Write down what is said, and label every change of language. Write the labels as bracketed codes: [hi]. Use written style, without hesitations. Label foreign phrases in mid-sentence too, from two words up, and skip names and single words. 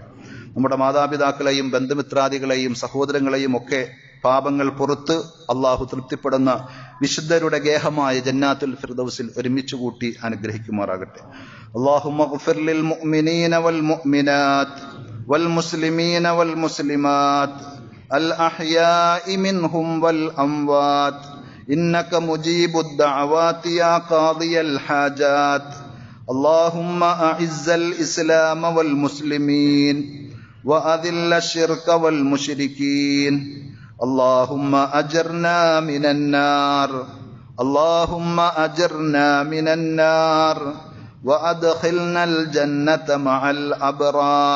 [ml] നമ്മുടെ മാതാപിതാക്കളെയും ബന്ധുമിത്രാദികളെയും സഹോദരങ്ങളെയും ഒക്കെ പാപങ്ങൾ പുറത്ത് അള്ളാഹു തൃപ്തിപ്പെടുന്ന വിശുദ്ധരുടെ ഗേഹമായ ജന്നാത്തുൽ ഫിർദൗസിൽ ഒരുമിച്ച് കൂട്ടി അനുഗ്രഹിക്കുമാറാകട്ടെ. [ar] اللهم اغفر للمؤمنين والمؤمنات والمسلمين والمسلمات الأحياء منهم والأموات إنك مجيب الدعوات يا قاضي الحاجات. اللهم أعز الإسلام والمسلمين وأذل الشرك والمشركين. اللهم أجرنا من النار، اللهم أجرنا من النار وأدخلنا الجنة مع الأبرار.